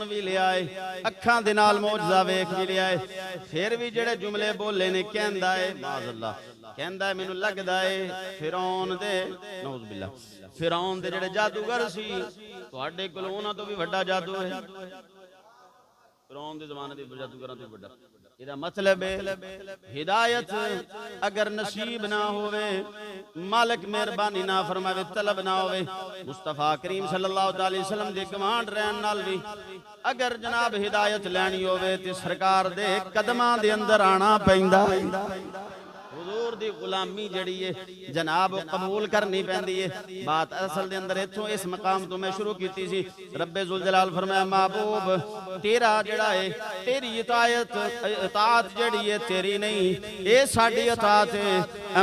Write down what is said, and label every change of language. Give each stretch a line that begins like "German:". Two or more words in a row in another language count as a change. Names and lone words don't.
Punjabi: وی لیا اے، اکھاں دے نال معجزہ ویکھ وی لیا اے، فیر وی جیہڑے جملے بولے نے کہندا اے معاذاللہ، کہندا اے مینوں لگدا اے فرعون دے
Arabic: نعوذ بالله,
Punjabi: فرعون دے جیہڑے جادوگر سی تہاڈے کول اوہناں توں وی وڈا جادو اے، فرعون دے زمانے دے جادوگراں توں وڈا. ایہدا مطلب اے ہدایت اگر نصیب نہ ہووے، مالک مہربانی نہ فرماوے، طلب نہ ہووے، مصطفیٰ کریم
Arabic: صلی اللہ علیہ وسلم
Punjabi: دے کمانڈ رہن نال وی اگر جناب ہدایت لینی ہووے تے سرکار دے قدماں دے اندر آنا پیندا اے. حضور دی غلامی جیہڑی اے جناب قبول کرنی پیندی اے. بات اصل دے اندر ایتھوں اس مقام توں میں شروع کیتی سی. ربِ ذوالجلال فرمایا محبوب تیرا جیہڑا اے، تیری اطاعت جیہڑی اے تیری نہیں، ایہہ ساڈی اطاعت اے.